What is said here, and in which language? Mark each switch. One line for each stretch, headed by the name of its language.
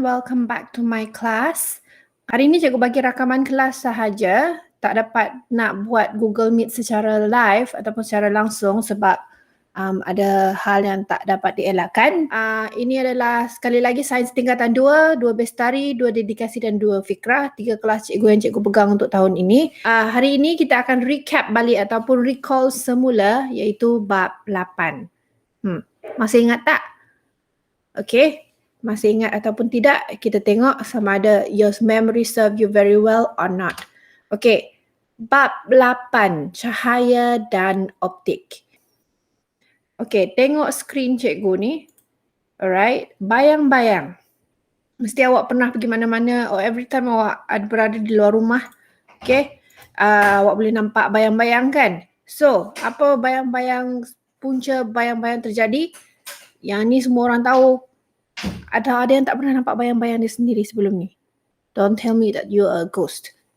English: Welcome back to my class.
Malay: Hari ini cikgu bagi rakaman kelas sahaja. Tak dapat nak buat Google Meet secara live ataupun secara langsung sebab ada hal yang tak dapat dielakkan. Ini adalah sekali lagi sains tingkatan 2 bestari, 2 dedikasi dan 2 fikrah. 3 kelas cikgu yang cikgu pegang untuk tahun ini. Hari ini kita akan recap balik ataupun recall semula iaitu bab 8. Masih ingat tak? Okay, masih ingat ataupun tidak, kita tengok sama ada
English: your memory serve you very well or not.
Malay: Okay, bab 8, cahaya dan optik. Okay, tengok skrin cikgu ni. Alright, bayang-bayang. Mesti awak pernah pergi mana-mana
English: or every time
Malay: awak berada di luar rumah. Okay, awak boleh nampak bayang-bayang kan? So, apa bayang-bayang, punca bayang-bayang terjadi? Yang ni semua orang tahu. Ada yang tak pernah nampak bayang-bayang dia sendiri sebelum ni?
English: Don't tell me that you are a ghost.